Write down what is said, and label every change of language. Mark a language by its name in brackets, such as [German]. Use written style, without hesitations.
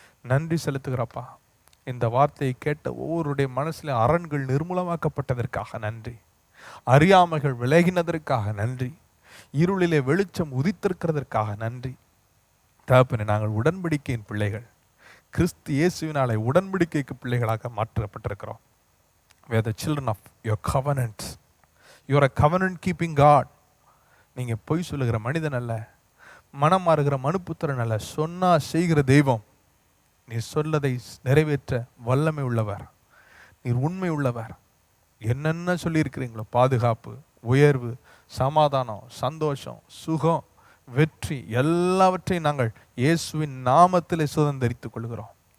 [Tamil] நன்றி செலுத்துகிறப்பா. இந்த வார்த்தையை கேட்ட ஒவ்வொருடைய மனசுல அரண்கள் நிர்மூலமாக்கப்பட்டதற்காக நன்றி. அறியாமைகள் விலகினதற்காக நன்றி. இருளிலே வெளிச்சம் உதித்திருக்கிறதற்காக நன்றி. தகப்பனே, நாங்கள் உடன்படிக்கையின் பிள்ளைகள். கிறிஸ்து இயேசுவினாலே உடன்படிக்கைக்கு பிள்ளைகளாக மாற்றப்பட்டிருக்கிறோம். [English] We are the children of your covenant. You are a covenant keeping God. [Tamil] நீங்கள் பொய் சொல்லுகிற மனிதன் அல்ல, மனம் மாறுகிற மனுப்புத்திரன் அல்ல, சொன்னா செய்கிற தெய்வம். நீர் சொல்லதை நிறைவேற்ற வல்லமை உள்ளவர், நீர் உண்மை உள்ளவர். என்னென்ன சொல்லியிருக்கிறீங்களோ, பாதுகாப்பு, உயர்வு, சமாதானம், சந்தோஷம், சுகம், வெற்றி, எல்லாவற்றையும் நாங்கள் இயேசுவின் நாமத்திலே சுதந்தரித்துக் கொள்கிறோம்.